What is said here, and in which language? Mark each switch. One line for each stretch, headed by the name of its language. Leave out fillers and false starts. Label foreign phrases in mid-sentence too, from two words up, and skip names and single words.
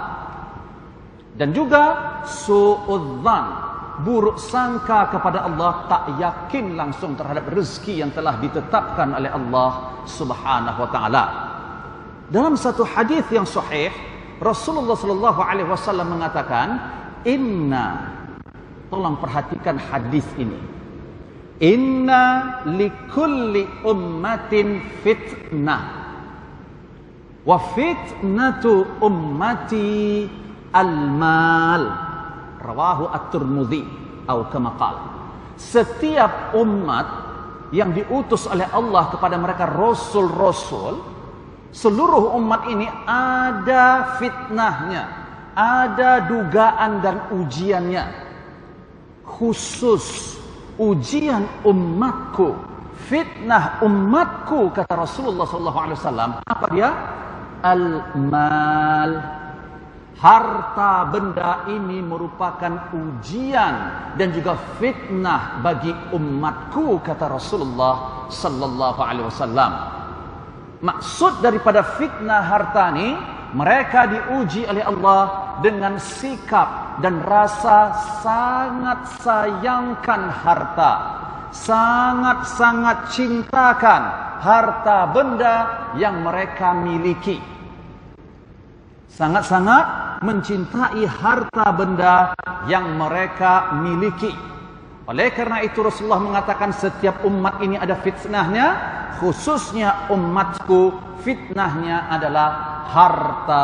Malay: Dan juga su'udzan, buruk sangka kepada Allah, tak yakin langsung terhadap rezeki yang telah ditetapkan oleh Allah
Arabic: سبحانه وتعالى.
Malay: Dalam satu hadis yang sahih, Rasulullah
Arabic: صلى الله عليه وسلم
Malay: mengatakan, tolong perhatikan hadis ini.
Arabic: إن لكل أمة فتنة وفتنة أمتي المال. رواه الترمذي atau كما قال.
Malay: Setiap umat yang diutus oleh Allah kepada mereka rasul-rasul, seluruh umat ini ada fitnahnya, ada dugaan dan ujiannya. Khusus ujian umatku, fitnah umatku, kata Rasulullah SAW. Apa dia? Al-mal. Harta benda ini merupakan ujian dan juga fitnah bagi umatku, kata Rasulullah
Arabic: صلى الله عليه وسلم.
Malay: Maksud daripada fitnah harta ni mereka diuji oleh Allah dengan sikap dan rasa sangat sayangkan harta, sangat-sangat cintakan harta benda yang mereka miliki. Sangat-sangat mencintai harta benda yang mereka miliki. Oleh karena itu Rasulullah mengatakan setiap umat ini ada fitnahnya, khususnya umatku fitnahnya adalah harta.